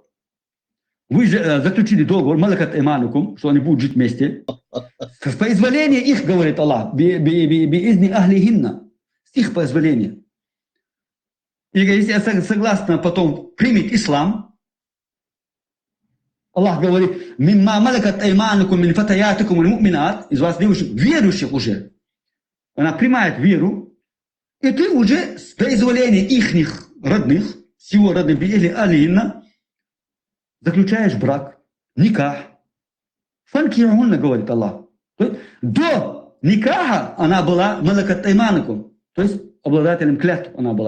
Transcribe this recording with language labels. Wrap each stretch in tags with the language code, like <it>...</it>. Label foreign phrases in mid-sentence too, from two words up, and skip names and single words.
<ru>Вы же заключили договор,</ru> <ar>ملكت أيمانكم,</ar> <ru>что они будут жить вместе. С позволения их, говорит Аллах,</ru> <ar>بإذن أهلهن,</ar> <ru>с их позволения. И если я согласна потом примет ислам, Аллах говорит,</ru> <ar>مما ملكت أيمانكم من فتياتكم المؤمنات,</ar> <ru>из вас девушек, верующих уже. Она принимает веру, и ты уже с дозволения ихних родных, с его родных, или алинна, заключаешь брак, никах. Фанкихунна, говорит Аллах. До никаха она была</ru> <ar>ملكت أيمانكم,</ar> <ru>то есть обладателем клятв она была.</ru>